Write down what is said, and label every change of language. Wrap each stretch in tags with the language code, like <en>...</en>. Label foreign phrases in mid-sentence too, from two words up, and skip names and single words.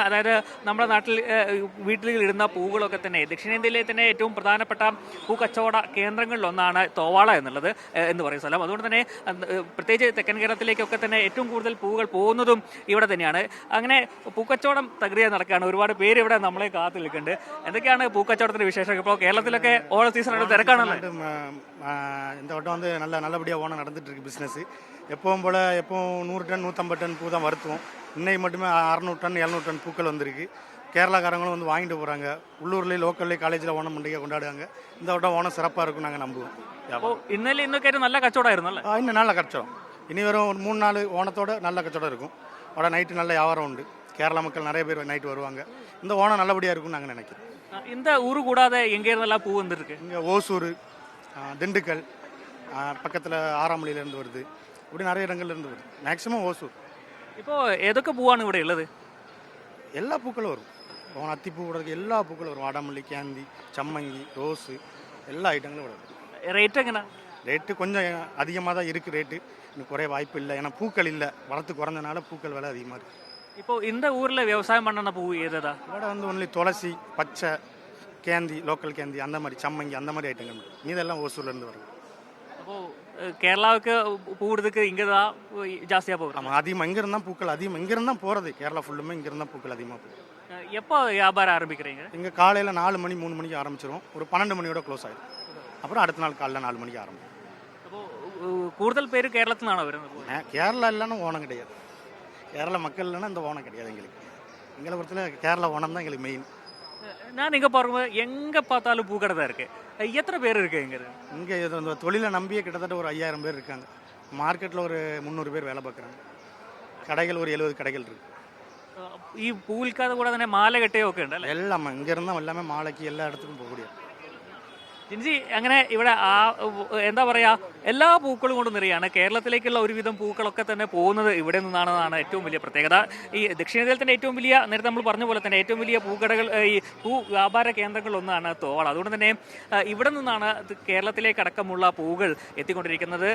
<ml>അതായത് നമ്മുടെ നാട്ടിൽ വീട്ടിൽ ഇടുന്ന പൂവുകളൊക്കെ തന്നെ ദക്ഷിണേന്ത്യയിലെ തന്നെ ഏറ്റവും പ്രധാനപ്പെട്ട പൂ കച്ചവട കേന്ദ്രങ്ങളിലൊന്നാണ് തോവാള എന്നുള്ളത് എന്ന് പറയുന്ന സ്ഥലം. അതുകൊണ്ട് തന്നെ പ്രത്യേകിച്ച് തെക്കൻ കേരളത്തിലേക്കൊക്കെ തന്നെ ഏറ്റവും കൂടുതൽ പൂവുകൾ പോകുന്നതും ഇവിടെ തന്നെയാണ്. അങ്ങനെ പൂക്കച്ചവടം തകൃതിയായി നടക്കുകയാണ്. ഒരുപാട് പേര് ഇവിടെ നമ്മളെ കാത്തു നിൽക്കുന്നുണ്ട്. എന്തൊക്കെയാണ് പൂക്കച്ചവടത്തിന്റെ വിശേഷം? ഇപ്പോൾ കേരളത്തിലൊക്കെ ഓണ സീസണായിട്ട് തിരക്കാണല്ലോ.</ml> <ta>இந்த வட்டம் வந்து நல்லபடியாக ஓனம் நடந்துகிட்ருக்கு பிஸ்னஸ். எப்பவும் போல் எப்பவும் 100 டன் 150 டன் பூ தான் வருத்துவோம். இன்னைக்கு மட்டுமே 600 டன் 700 டன் பூக்கள் வந்திருக்கு. கேரளாக்காரங்களும் வந்து வாங்கிட்டு போகிறாங்க. உள்ளூர்லேயும் லோக்கல்லேயும் காலேஜில் ஓணம் பண்டிகை கொண்டாடுவாங்க. இந்த வட்டம் ஓணம் சிறப்பாக இருக்கும் நாங்கள் நம்புவோம்.</ta> <ml>അപ്പോൾ ഇന്നലെ ഇന്നൊക്കെ ആയിട്ട് നല്ല കച്ചവടമായിരുന്നു അല്ലേ?</ml> <ta>இன்னும் நல்ல கச்சவடம். இனி வரும் ஒரு 3 நாள் ஓணத்தோட நல்ல கச்சவடம் இருக்கும். അവിടെ நைட்டு நல்ல வியாபாரம் உண்டு. கேரளா மக்கள் நிறைய பேர் நைட்டு வருவாங்க. இந்த ஓணம் நல்லபடியாக இருக்கும்னு நாங்கள் நினைக்கிறோம். இந்த ஊர் கூடாതെ எங்கே இருந்தெல்லாம் பூ வந்துருக்கு? இங்கே ஓசூர், திண்டுக்கல், பக்கத்தில் ஆறாமலையிலேருந்து வருது. இப்படி நிறைய இடங்கள்லேருந்து வருது. மேக்ஸிமம் ஓசூர்.</ta> <ml>ഇപ്പോൾ ഏതൊക്കെ പൂവാണ് ഇവിടെ ഉള്ളത്?</ml> <ta>எல்லா பூக்களும் வரும். இப்போ அத்திப்பூ கூட எல்லா பூக்களும் வரும். வாடாமல்லி, கேந்தி, சம்மங்கி, ரோஸு எல்லா ஐட்டங்களும் வரும்.</ta> <ml>റേറ്റ് എങ്ങനെ?</ml> <ta>ரேட்டு கொஞ்சம் அதிகமாக தான் இருக்குது. ரேட்டு இன்னும் குறைய வாய்ப்பு இல்லை. ஏன்னா பூக்கள் இல்லை, வளர்த்து குறைஞ்சனால பூக்கள் விலை அதிகமாக இருக்குது. இப்போ இந்த ஊரில் விவசாயம் பண்ணன பூ ஏதா? ഇവിടെ வந்து ஒன்லி துளசி, பச்சை, கேந்தி, லோக்கல் கேந்தி, அந்த மாதிரி சம்மங்கி, அந்த மாதிரி ஐட்டங்கள். மீதெல்லாம் ஓசூர்லேருந்து வரும்.</ta> <ml>അപ്പോൾ കേരളക്ക്</ml> <ta>പൂവിടുறதுக்கு இங்கே தான் ஜாஸ்தியாக போகும். ஆமாம், அதிகமாக இங்கேருந்து தான் பூக்கள் அதிகமாக இங்கேருந்து தான் போகிறது. கேரளா ஃபுல்லுமே இங்கேருந்து தான் பூக்கள் அதிகமாக போகுது. எப்போ வியாபாரம் ஆரம்பிக்கிறீங்க? இங்கே காலையில் 4 மணி 3 மணிக்கு ஆரம்பிச்சிருவோம். ஒரு 12 மணியோட க்ளோஸ் ஆகிடும். அப்புறம் அடுத்த நாள் காலையில் 4 மணிக்கு ஆரம்பிக்கும்.</ta> <ml>അപ്പോൾ കൂടുതൽ പേര് കേരളത്തിൽ നിന്നാണോ വരുന്നത്?</ml> <ta>கேரளா இல்லைன்னா ஓணம் கிடையாது. கேரள மக்கள் இல்லைன்னா இந்த ஓணம் கிடையாது எங்களுக்கு. எங்களை பொறுத்தவரை கேரளா ஓணம் தான் எங்களுக்கு மெயின். நான் இங்கே பாருங்க, எங்கே பார்த்தாலும் பூக்கடை தான் இருக்கு. எத்தனை பேர் இருக்கு இங்கே? இங்கே இந்த தொழிலை நம்பியே கிட்டத்தட்ட ஒரு 5000 பேர் இருக்காங்க. மார்க்கெட்டில் ஒரு 300 பேர் வேலை பார்க்குறாங்க. கடைகள் ஒரு 70 கடைகள் இருக்கு.</ta> <ml>ഈ പൂ വിൽക്കാതെ കൂടെ തന്നെ മാല കെട്ടുകയൊക്കെ ഉണ്ട് അല്ലേ?</ml> <ta>எல்லாம் இங்கேருந்தான் எல்லாமே மாலைக்கு எல்லா இடத்துக்கும் போகக்கூடிய.</ta> <ml>ജിൻസി, അങ്ങനെ ഇവിടെ എന്താ പറയുക, എല്ലാ പൂക്കളും കൊണ്ട് നിറയാണ്. കേരളത്തിലേക്കുള്ള ഒരുവിധം പൂക്കളൊക്കെ തന്നെ പോകുന്നത് ഇവിടെ നിന്നാണെന്നാണ് ഏറ്റവും വലിയ പ്രത്യേകത. ഈ ദക്ഷിണേന്ത്യയിൽ തന്നെ ഏറ്റവും വലിയ, നേരത്തെ നമ്മൾ പറഞ്ഞ പോലെ തന്നെ ഏറ്റവും വലിയ പൂക്കടകൾ, ഈ പൂ വ്യാപാര കേന്ദ്രങ്ങളിലൊന്നാണ് തോവാള. അതുകൊണ്ട് തന്നെ ഇവിടെ നിന്നാണ് കേരളത്തിലേക്കടക്കമുള്ള പൂക്കൾ എത്തിക്കൊണ്ടിരിക്കുന്നത്.</ml>